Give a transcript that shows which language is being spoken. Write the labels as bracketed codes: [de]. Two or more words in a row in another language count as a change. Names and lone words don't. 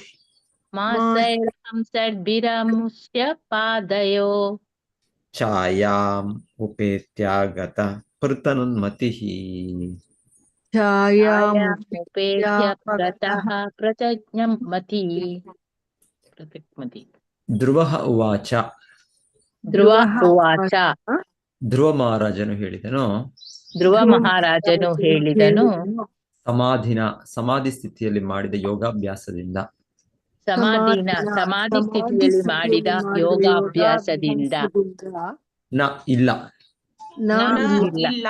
[sa] मासैरहं षड्भिरमुष्य पादयो. छायां उपेत्यागत पृतनुन्मतिः. छायामुपेत्य गतः प्रतज्ञं मति. ध्रुवः उवाच. ध्रुव उवाच. [kn] ಧ್ರುವ ಮಹಾರಾಜನು ಹೇಳಿದನು, ಧ್ರುವ ಮಹಾರಾಜನು ಹೇಳಿದನು, ಸಮಾಧಿ ಸ್ಥಿತಿಯಲ್ಲಿ ಮಾಡಿದ ಯೋಗಾಭ್ಯಾಸದಿಂದ. ಸಮಾಧಿ ಸ್ಥಿತಿಯಲ್ಲಿ ಮಾಡಿದ ಯೋಗಾಭ್ಯಾಸದಿಂದ. ಇಲ್ಲ ಇಲ್ಲ